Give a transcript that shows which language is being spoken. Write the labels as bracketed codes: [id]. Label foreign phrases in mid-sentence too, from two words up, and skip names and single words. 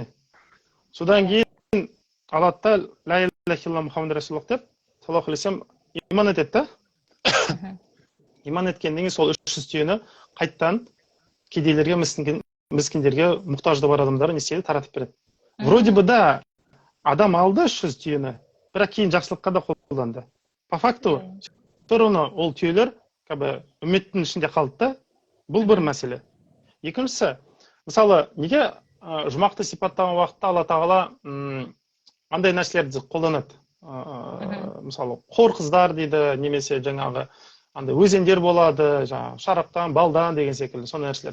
[kk] Содан кейін алады да [ar] لا إله إلا الله محمد رسول الله [kk] деп [ar] صلى الله عليه وسلم [kk] иман етеді да. иман еткеннен кейін сол 300 түйені қайттан кедейлерге, міскіндерге, мұқтажды бар адамдарға не істейді, таратып береді. [ru] Вроде бы [kk] да адам алды 300 түйені, бірақ кейін жақсылыққа да қолданды. [ru] По факту все равно [kk] ол түйелер үмметтің ішінде қалды да. Бұл бір мәселе. Екіншісі, мысалы, неге жұмақты сипаттаған уақытта Алла тағала андай нәрселерді қолданады? Мысалы, қор қыздар дейді, немесе жаңағы андай өзендер болады, жаңағы шараптан, балдан деген секілді, сондай нәрселер.